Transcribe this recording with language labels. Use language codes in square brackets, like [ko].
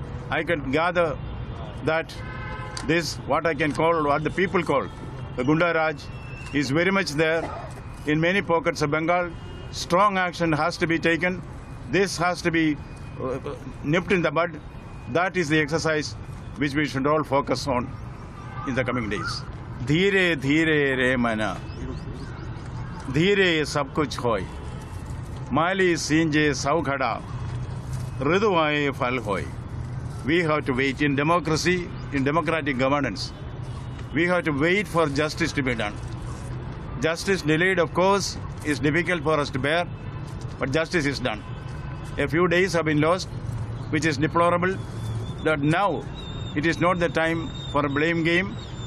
[en] I could gather that this, what I can call, what the people call The Gunda Raj is very much there in many pockets of Bengal. Strong action has to be taken. This has to be nipped in the bud. That is the exercise which we should all focus on in the coming days. [hi] धीरे धीरे रे मना धीरे सब कुछ होय माली सींजे सौ खड़ा ऋतुआए फल होय. [en] We have to wait in democracy, in democratic governance. We have to wait for justice to be done. Justice delayed, of course, is difficult for us to bear, but justice is done. A few days have been lost, which is deplorable. That now it is not the time for a blame game.